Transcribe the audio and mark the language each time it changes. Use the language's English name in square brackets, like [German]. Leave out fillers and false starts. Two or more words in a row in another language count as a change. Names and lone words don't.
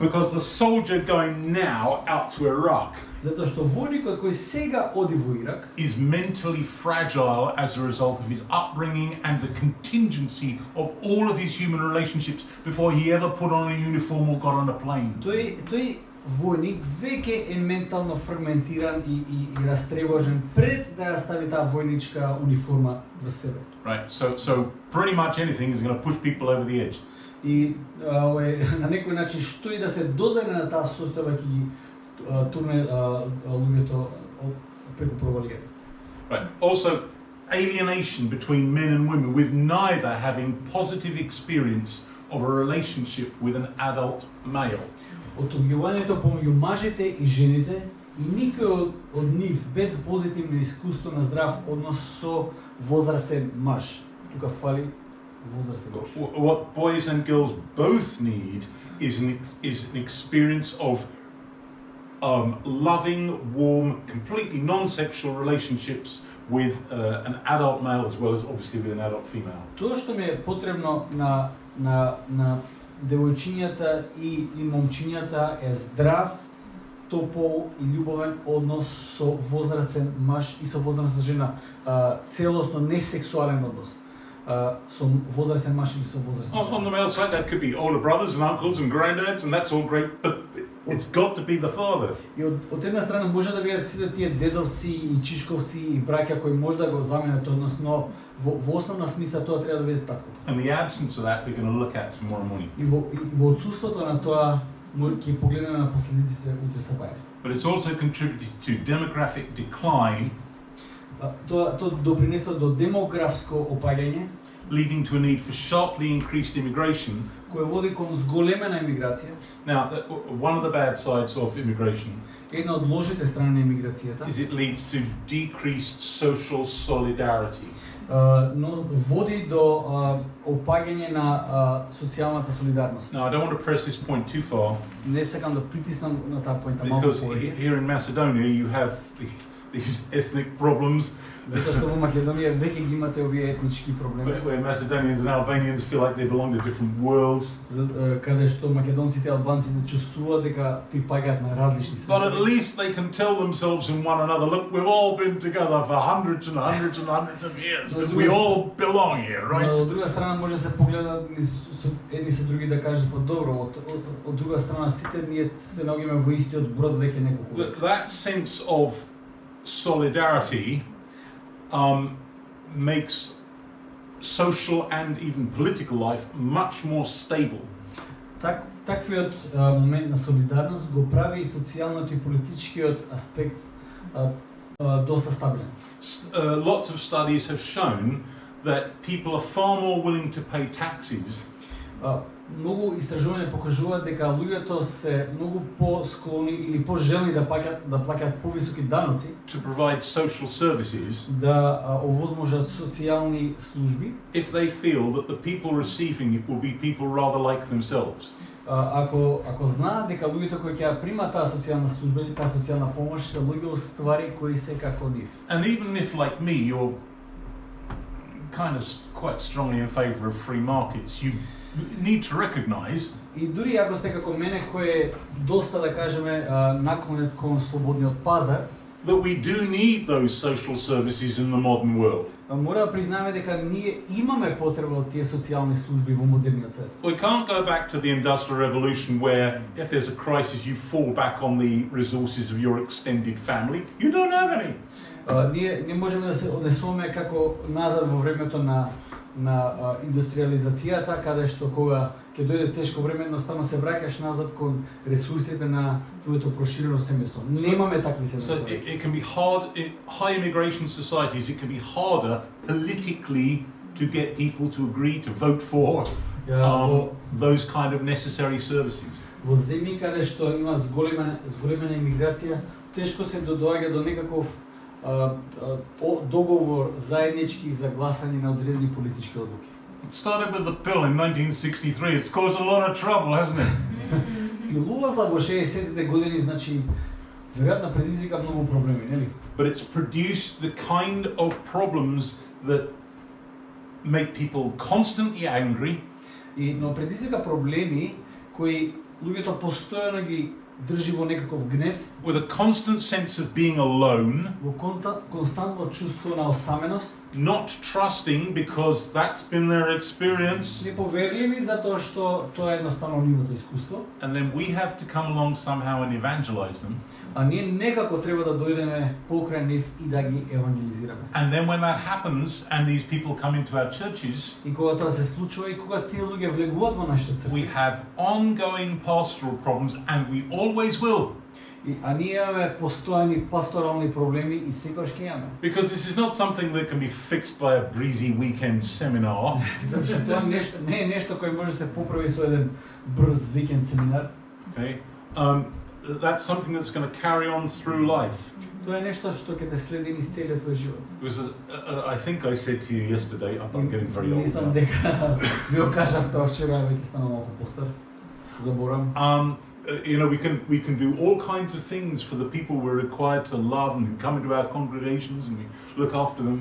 [English] Because the soldier going now out to Iraq [Macedonian] Затоа што војникот кој сега оди во Ирак [English] is mentally fragile as a result of his upbringing and the contingency of all of his human relationships before he ever put on a uniform or got on a plane. [Macedonian] тој војник веќе е ментално фрагментиран и растревожен пред да ја стави таа војничка униформа во себе. [English] Right, so pretty much anything is going to push people over the edge. [Macedonian] И на некој начин што и да се додаде на таа состојба ќе ги турне луѓето преку провалијата. [English] Right. Also, alienation between men and women with neither having positive experience of a relationship with an adult male. [Macedonian] Отуѓувањето помеѓу мажите и жените и никој од нив без позитивно искуство на здрав однос со возрасен маж. Тука фали возрасен маж. [English] What boys and girls both need is an experience of loving, warm, completely non-sexual relationships with an adult male as well as obviously with an adult female. [Macedonian] Тоа што ми е потребно на девојчињата и момчињата е здрав, топол и љубовен однос со возрастен маж и со возрастна жена, целосно несексуален однос. Со возрастен маж или со возрастна [English] On the [Macedonian] жена. [English] male side, that could be older brothers and uncles and granddads, and that's all great, but it's got to be the father. [Macedonian] И од една страна може да бидат сите тие дедовци и чичковци и браќа кои може да го заменат однос, но во основна смисла тоа треба да биде таткото. [English] And the absence of that we're going to look at tomorrow morning. [Macedonian] И во отсуството на тоа ќе погледнеме на последиците утре сабаје. [English] But it's also contributed to demographic decline, [Macedonian] Тоа допринесува до демографско опаѓање, [English] leading to a need for sharply increased immigration [Macedonian] кој води кон зголемена емиграција. [English] Now, one of the bad sides of immigration [Macedonian] Една од лошите страни на емиграцијата, [English] is it leads to decreased social solidarity. [Macedonian] но води до опаѓање на социјалната солидарност. [English] Now, I don't want to press this point too far [Macedonian] Не сакам да притиснам на таа поинта малку [English] because [Macedonian] повеќе, [English] here in Macedonia you have these ethnic problems [Macedonian] затоа што во Македонија веќе ги имате овие етнички проблеми, [English] where Macedonians and Albanians feel like they belong to different worlds. [Macedonian] каде што македонците и албанците чувствуваат дека припаѓаат на различни [English] But at [Macedonian] светови. [English] least they can tell themselves and one another, look, we've all been together for hundreds and hundreds and hundreds of years. We all belong here, [Macedonian] Но [English] right? [Macedonian] од друга страна може да се погледаат едни со други да кажат па добро, од друга страна сите ние се наоѓаме во истиот брод веќе неколку века. [English] That sense of solidarity makes social and even political life much more stable. [Macedonian] Таквиот момент на солидарност го прави и социјалниот и политичкиот аспект доста стабилен. [English] Lots of studies have shown that people are far more willing to pay taxes [Macedonian] Многу истражувања покажуваат дека луѓето се многу посклони или пожелни да плаќаат повисоки даноци, [English] to provide social services [Macedonian] да овозможат социјални служби, [English] if they feel that the people receiving it will be people rather like themselves. [Macedonian] ако знаат дека луѓето кои ќе ја примаат таа социјална служба или таа социјална помош се луѓе од ствари кои се како нив. [English] And even if, like me, you're kind of quite strongly in favour of free markets, you need to recognise [Macedonian] И дури ако сте како мене кој е доста да кажеме наклонет кон слободниот пазар, [English] that we do need those social services in the modern world. [Macedonian] мора да признаеме дека ние имаме потреба од тие социјални служби во модерниот свет. [English] We can't go back to the Industrial Revolution where if there's a crisis you fall back on the resources of your extended family. You don't have any. [Macedonian] Ние не можеме да се однесуваме како назад во времето на индустриализацијата, каде што кога ќе дојде тешко време, едноставно се враќаш назад кон ресурсите на твоето проширено семејство. Немаме такви [English] So [Macedonian] семејства. [English] it can be hard in high immigration societies. It can be harder politically to get people to agree to vote for those kind of necessary services. [Macedonian] Во земји каде што има зголемена имиграција, тешко се доаѓа до некаков договор заеднички за гласање на одредени политички одлуки. [English] It started with the pill in 1963. It's caused a lot of trouble, hasn't it? [Macedonian] Пилулата во 60-тите години, значи, веројатно предизвика многу проблеми, нели? [English] But it's produced the kind of problems that make people constantly angry, [Macedonian] Но предизвика проблеми кои луѓето постојано ги држи во некаков гнев, [English] with a constant sense of being alone, [Macedonian] во константно чувство на осаменост, [English] not trusting because that's been their experience. [Macedonian] неповерливи затоа што тоа е едноставно нивното искуство, [English] And then we have to come along somehow and evangelize them. [Macedonian] а ние некако треба да дојдеме покрај нив и да ги евангелизираме. [English] And then when that happens and these people come into our churches, [Macedonian] И кога тоа се случува и кога тие луѓе влегуваат во нашата [English] we [Macedonian] црква, [English] have ongoing pastoral problems, and we always will. [Macedonian] а ние имаме постојани пасторални проблеми и секогаш ќе имаме. [English] Because this is not something that can be fixed by a breezy weekend seminar. [Macedonian] Затоа што тоа не е нешто кое може да се поправи со еден брз викенд семинар. [English] Okay, that's something that's going to carry on through life. [Macedonian] Тоа е нешто што ќе те следи низ целиот твој живот. [English] Because I think I said to you yesterday, I'm getting very old [Macedonian] Мислам [English] now. [Macedonian] дека ви го кажав тоа вчера, веќе станам малку постар. Заборам. [English] You know, we can do all kinds of things for the people we're required to love and who come into our congregations and we look after them.